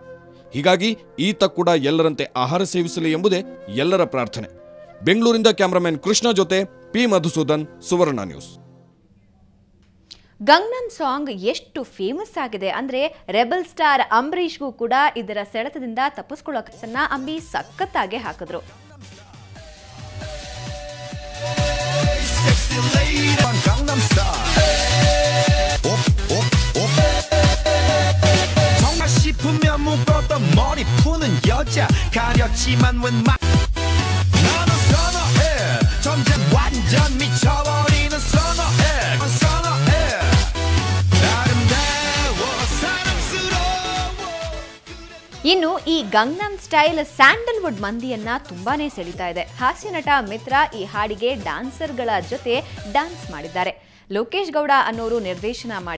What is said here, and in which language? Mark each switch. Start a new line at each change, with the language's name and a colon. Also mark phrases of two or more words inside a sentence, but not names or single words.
Kannada: ಹೀಗಾಗಿ ಈತ ಕೂಡ ಎಲ್ಲರಂತೆ ಆಹಾರ ಸೇವಿಸಲಿ ಎಂಬುದೇ ಎಲ್ಲರ ಪ್ರಾರ್ಥನೆ. ಬೆಂಗಳೂರಿಂದ ಕ್ಯಾಮರಾಮನ್ ಕೃಷ್ಣ ಜೊತೆ ಪಿ ಮಧುಸೂದನ್, ಸುವರ್ಣ ನ್ಯೂಸ್. ಗಂಗ್ನಮ್ ಸಾಂಗ್ ಎಷ್ಟು ಫೇಮಸ್ ಆಗಿದೆ ಅಂದ್ರೆ ರೆಬಲ್ ಸ್ಟಾರ್ ಅಂಬರೀಷ್ಗೂ ಕೂಡ ಇದರ ಸೆಳೆತದಿಂದ ತಪ್ಪಿಸ್ಕೊಳ್ಳೋ ಕೆಲಸನ್ನ ಅಂಬಿ ಸಖತ್ತಾಗೆ ಹಾಕಿದ್ರು.
Korean: 머리 푸는 여자 가렸지만 웬 나는 선어해 점점 완전 미쳐버리는 선어해 선어해 아름다워 사랑스러워.
Kannada: ಇನ್ನು ಈ ಗಂಗ್ನಮ್ ಸ್ಟೈಲ್ ಸ್ಯಾಂಡಲ್ವುಡ್ ಮಂದಿಯನ್ನ ತುಂಬಾನೇ ಸೆಳೀತಾ ಇದೆ. ಹಾಸ್ಯ ನಟ ಮಿತ್ರ ಈ ಹಾಡಿಗೆ ಡ್ಯಾನ್ಸರ್ಗಳ ಜೊತೆ ಡ್ಯಾನ್ಸ್ ಮಾಡಿದ್ದಾರೆ. ಲೋಕೇಶ್ ಗೌಡ ಅನ್ನೋರು ನಿರ್ದೇಶನ ಮಾಡಿ